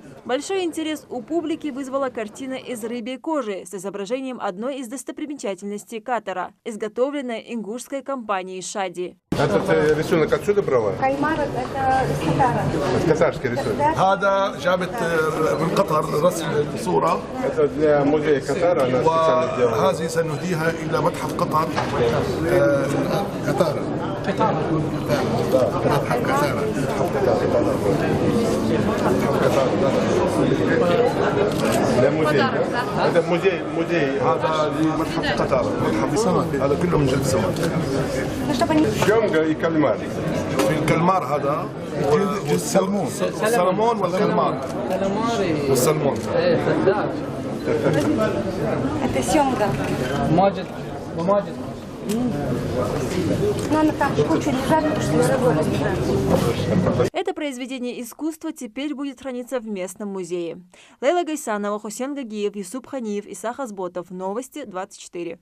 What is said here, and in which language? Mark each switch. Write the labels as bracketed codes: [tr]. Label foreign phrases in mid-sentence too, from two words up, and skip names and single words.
[ru] Большой интерес у публики вызвала картина из рыбьей кожи с изображением одной из достопримечательностей Катара, изготовленная ингушской компанией «Шади». Этот рисунок отсюда брала? Кальмар – это из Катара. Катарский рисунок. Это для музея Катара, она специально делала. [ar] هذه سنهديها إلى متحف قطر. قطر. [ru] Это музей. [ar] هذا لمتحف قطر. متحف السمك. هذا كله من جلد سمك. [ru] Семга и кальмар. [ar] الكلمار هذا جلد السلمون. السلمون والكلمار. والسلمون. [ru] Это семга. ماجد. Но она так кучу лежат, потому что рыбой разбирают. Это произведение искусства теперь будет храниться в местном музее. Лейла Гайсанова, Хусен Гагиев, Юсуп Ханиев, Иса Хазботов. Новости 24.